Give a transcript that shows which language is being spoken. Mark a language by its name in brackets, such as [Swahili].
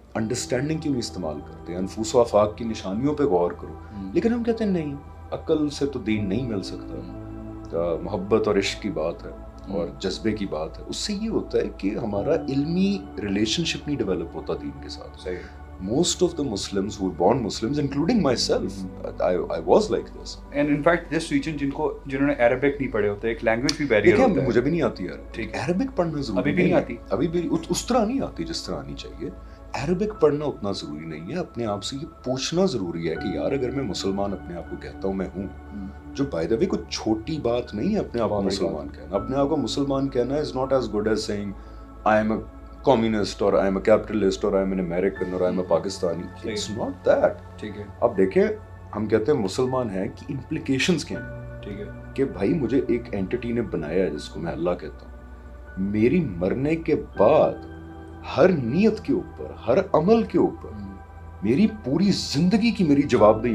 [Urdu] Understanding کیوں نہیں استعمال کرتے, انفس و آفاق کی نشانیوں پہ غور کرو. لیکن ہم کہتے ہیں نہیں, عقل سے تو دین نہیں مل سکتا. محبت اور عشق کی بات ہے اور جذبے کی بات ہے. اس سے یہ ہوتا ہے کہ ہمارا علمی ریلیشن شپ نہیں ڈیولپ ہوتا دین کے ساتھ. صحیح. [English] Most of the Muslims who were born Muslims, including myself, I was like this. And in fact, this region [Urdu] جنہوں نے عربک نہیں پڑھے ہوتے, ایک لینگویج بھی بیریئر ہوتا ہے. دیکھیں مجھے بھی نہیں آتی یار. ٹھیک. عربک پڑھنا ضروری ابھی بھی نہیں آتی. ابھی بھی اس طرح نہیں آتی جس طرح آنی چاہیے. عربک پڑھنا اتنا ضروری نہیں ہے. اپنے آپ سے یہ پوچھنا ضروری ہے کہ یار اگر میں مسلمان اپنے آپ کو کہتا ہوں میں ہوں, جو [English] by the way [Urdu] کوئی چھوٹی بات نہیں ہے اپنے آپ کو مسلمان کہنا. اپنے آپ کو مسلمان کہنا [English] is not as good as saying I am a communist or I am a capitalist or I am an American or I am a Pakistani. It's not that. [Urdu] ٹھیک ہے. اب دیکھیں ہم کہتے ہیں مسلمان ہیں کہ implications کیا ہیں. ٹھیک ہے. کہ بھائی مجھے ایک اینٹی نے بنایا ہے جس کو میں اللہ کہتا ہوں. میری مرنے کے بعد ہر نیت کے اوپر, ہر عمل کے اوپر میری پوری زندگی کی میری جواب دہی